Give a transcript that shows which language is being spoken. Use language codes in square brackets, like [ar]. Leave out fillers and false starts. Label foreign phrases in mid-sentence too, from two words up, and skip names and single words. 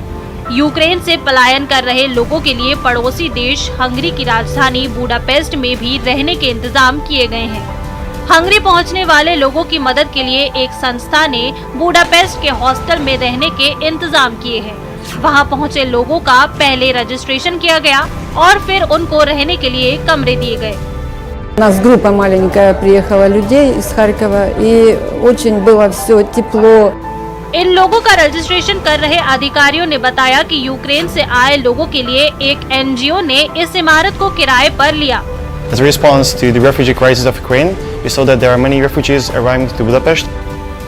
[hi] यूक्रेन से पलायन कर रहे लोगों के लिए पड़ोसी देश हंगरी की राजधानी बुडापेस्ट में भी रहने के इंतजाम किए गए हैं। हंगरी पहुंचने वाले लोगों की मदद के लिए एक संस्था ने बुडापेस्ट के हॉस्टल में रहने के इंतजाम किए हैं। वहां पहुंचे लोगों का पहले रजिस्ट्रेशन किया गया और फिर उनको रहने के लिए कमरे दिए गए। [ru] У нас группа маленькая приехала людей из Харькова, и очень было все тепло. [hi] इन लोगों का रजिस्ट्रेशन कर रहे अधिकारियों ने बताया कि यूक्रेन से आए लोगों के लिए एक एनजीओ ने इस इमारत को किराए पर लिया। [en] As a response to the refugee crisis of Ukraine, we saw that there are many refugees arriving to Budapest.